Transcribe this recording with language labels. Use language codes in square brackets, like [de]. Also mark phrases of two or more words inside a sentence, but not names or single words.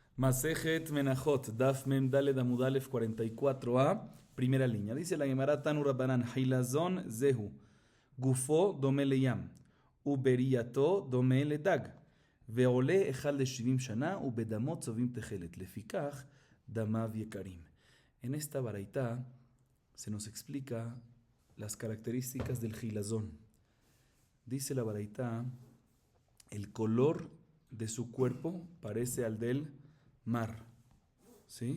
[es] Masejet Menachot, [he] דף מם דלת עמוד אלף [es] 44a, primera línea. Dice la Gemara [he] תנו רבנן חלזון זהו גופו דומה לים וברייתו דומה לדג ועולה אחד לשבעים שנה ובדמו צובעין תכלת לפיכך דמיו יקרים. [es] En esta baraita se nos explica las características del Hilazón. Dice la baraita, el color de su cuerpo parece al del mar, ¿sí?